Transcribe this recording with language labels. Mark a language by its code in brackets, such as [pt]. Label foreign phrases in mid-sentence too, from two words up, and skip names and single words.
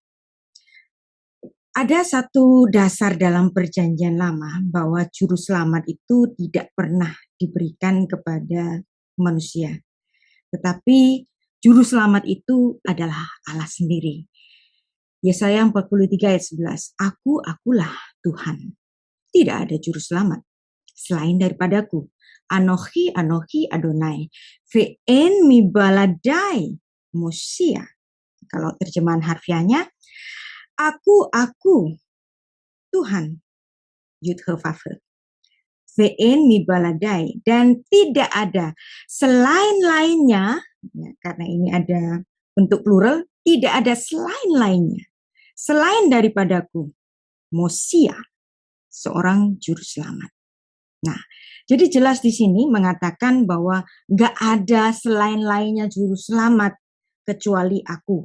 [id] Ada satu dasar dalam perjanjian lama bahwa Juru Selamat itu tidak pernah diberikan kepada manusia. Tetapi Juru Selamat itu adalah Allah sendiri. Yesaya 43 ayat 11. Akulah Tuhan. Tidak ada Juru Selamat selain daripadaku. [he] אנכי אדני. ואין מי בלעדי מושיע. [id] Kalau terjemahan harfiahnya, aku Tuhan. [he] יוד-הא-וו-הא. ואין מי בלעדי. [id] Dan tidak ada selain lainnya, ya, karena ini ada bentuk plural, tidak ada selain lainnya. Selain daripadaku, Mosia, seorang juru selamat. Nah, jadi jelas di sini mengatakan bahwa nggak ada selain lainnya juru selamat kecuali aku.